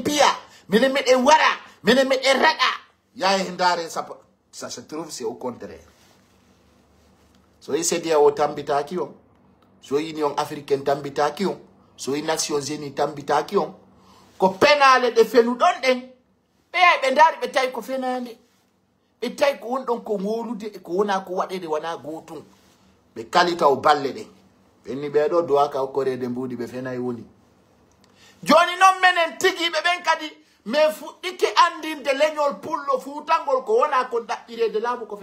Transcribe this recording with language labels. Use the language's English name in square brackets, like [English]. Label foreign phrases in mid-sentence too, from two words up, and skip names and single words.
[Fula] piya menen meden wara menen meden raga ya e ndare sappo [French] ça se trouve c'est au contraire [Fula] so yi sedia o tambitaki on so union africaine tambitaki on so yi nations unies tambitaki on ko penale de fenu don den be ndari be tay ko fenande be tay ko wondon ko wolude ko wona ko wadede wana gotum be kalita o balle de benni be do do aka ko rede mbudi be fenay woni joni non menen tigi be ben kadi me fuddike andinde leñol pullo futangol ko wona ko dabbirede laabu